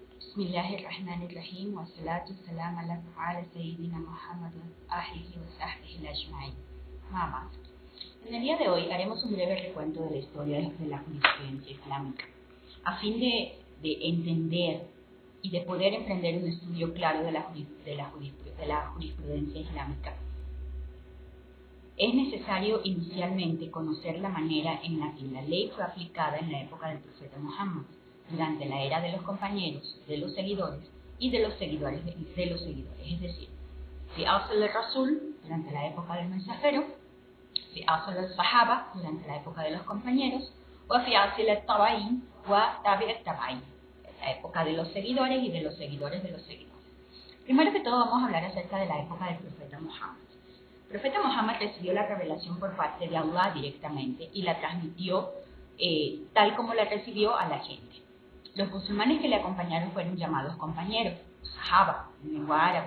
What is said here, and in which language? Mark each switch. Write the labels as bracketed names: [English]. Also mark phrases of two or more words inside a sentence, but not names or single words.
[Arabic] بسم الله الرحمن الرحيم. والصلاة والسلام على سيدنا محمد وآله وصحبه أجمعين. [Spanish] Mamá. En el día de hoy haremos un breve recuento de la historia de la jurisprudencia islámica, a fin de entender y de poder emprender un estudio claro de la jurisprudencia islámica. Es necesario inicialmente conocer la manera en la que la ley fue aplicada en la época del profeta Muhammad, durante la era de los compañeros, de los seguidores y de los seguidores de los seguidores. Es decir, [Arabic] في عصر الرسول, [Spanish] durante la época del mensajero, [Arabic] في عصر الصحابة, [Spanish] durante la época de los compañeros, o [Arabic] في عصر التابعين وتابعي التابعين, [Spanish] la época de los seguidores y de los seguidores de los seguidores. Primero que todo vamos a hablar acerca de la época del profeta Muhammad. El profeta Muhammad recibió la revelación por parte de Allah directamente y la transmitió tal como la recibió a la gente. Los musulmanes que le acompañaron fueron llamados compañeros, sahaba, en lengua árabe.